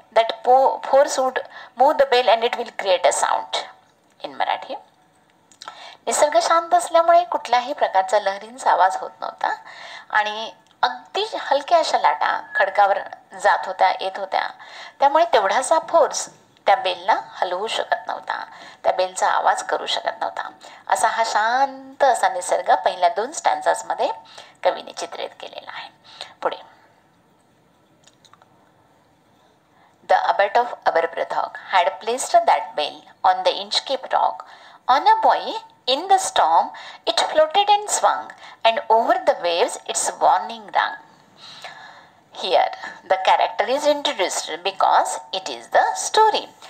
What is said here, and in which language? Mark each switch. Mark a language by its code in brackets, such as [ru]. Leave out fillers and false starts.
[en] That force would move the bell and it will create a sound. In Marathi, [mr] निसर्ग शांत असल्यामुळे कुठल्याही प्रकारचा लहरींचा आवाज होत नव्हता आणि अगदी हलक्या अशा लाटा खडकावर जात होत्या, येत होत्या. त्यामुळे तेवढासा फोर्स त्या बेलला हलवू शकत नव्हता, त्या बेलचा आवाज करू शकत नव्हता. असा हा शांत असा निसर्ग पहिल्या 2 स्टॅन्झासमध्ये कवीने चित्रित केलेला आहे. पुढे. [en] The abbot of Aberbrothock had placed that bell on the Inchcape rock. On a buoy in the storm, it floated and swung, and over the waves its warning rung. Here, the character is introduced because it is the story.